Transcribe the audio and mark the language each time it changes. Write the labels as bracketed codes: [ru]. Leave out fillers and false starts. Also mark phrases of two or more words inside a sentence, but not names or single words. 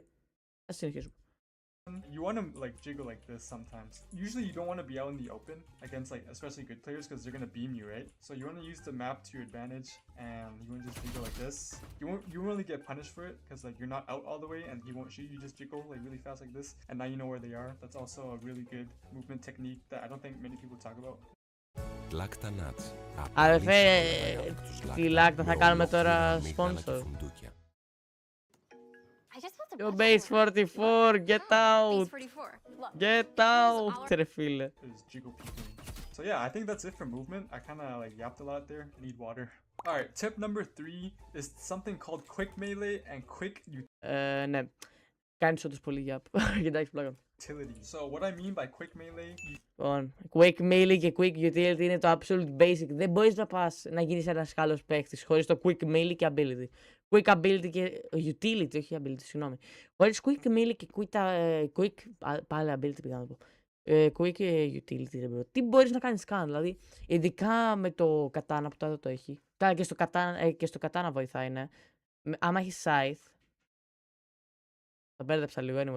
[el] Ας συνεχίσουμε. [en] You want to jiggle like this sometimes. Usually you don't want to be out in the open against especially good players because they're going to beam you, right? So you want to use the map to your advantage and you want to just jiggle like this. You won't really get punished for it because you're not out all the way and he won't shoot you, just jiggle really fast like this and now you know where they are. That's also a really good movement technique that I don't think many people talk about. [el] Λάκτα nuts. Αδερφέ, τι λάκτα θα κάνουμε τώρα sponsor. [en] Yo, base 44, get out! Get out, [el] ρε φίλε. [en] Is jiggle peeking. So yeah, I think that's it for movement. I kind of yapped a lot there. I need water. Alright, tip number 3 is something called quick melee and quick [el] Ναι, κάνεις όντως πολύ γιαπ. Κοιτάξτε πλάκα. [en] utility. So what I mean by quick melee, [el] Λοιπόν, [en] quick melee [el] και [en] quick utility [el] είναι το [en] absolute basic. [el] Δεν μπορείς να γίνεις ένας καλός παίκτης χωρίς το [en] quick melee [el] και ability. [en] Quick ability [el] και utility, όχι ability, συγγνώμη. Χωρίς [en] quick melee [el] και quick πάλι ability πήγα να πω. [en] Quick utility, [el] ρε bro. Τι μπορείς να κάνεις καν, δηλαδή, ειδικά με το katana που τώρα το έχει. Καλά, και στο katana βοηθάει, ναι. Άμα έχει scythe, το μπέρδεψα λίγο, anyway.